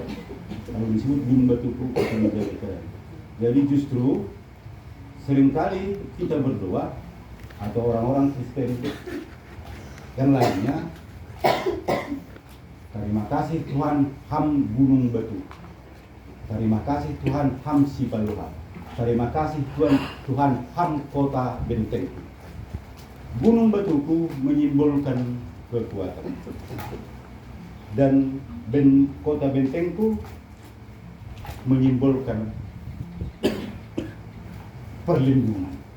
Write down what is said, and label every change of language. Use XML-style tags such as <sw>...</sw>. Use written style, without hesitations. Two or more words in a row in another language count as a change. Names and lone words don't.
<id>Kalau disebut gunung batuku, itu menjadi kekuatan. Jadi justru seringkali kita berdoa, atau orang-orang Kristen yang lainnya, terima kasih Tuhan ham gunung batu, terima kasih Tuhan ham Sipaluha, terima kasih Tuhan ham kota benteng. Gunung batuku menyimbolkan kekuatan, dan kota bentengku menyimbolkan perlindungan.</id>